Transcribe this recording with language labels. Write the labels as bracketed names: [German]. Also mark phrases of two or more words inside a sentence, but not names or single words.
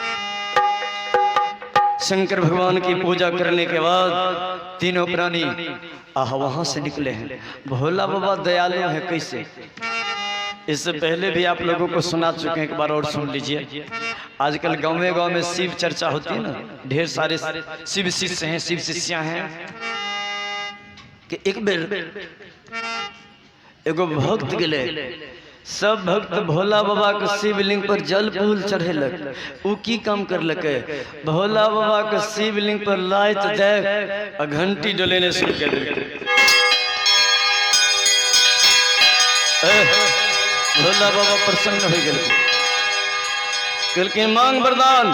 [Hindi] शंकर भगवान की पूजा करने के बाद तीनों प्राणी वहां से निकले हैं। भोला बाबा दयालु है कैसे, इससे पहले भी आप लोगों को सुना चुके हैं, एक बार और सुन लीजिए। आजकल गाँव में शिव चर्चा होती है ना, ढेर सारे शिव शिष्य हैं, शिव शिष्या हैं कि [Angika] एक बेर एगो भक्त गेले, सब भक्त भोला बाबा के शिवलिंग पर जल फूल चढ़ेलक। उ की काम करलके, भोला बाबा के शिवलिंग पर लाइट दे घंटी डोलेने शुरू कर देलकै। [Hindi] भोला बाबा प्रसन्न हो गए, [Angika] कहलकै मांग वरदान।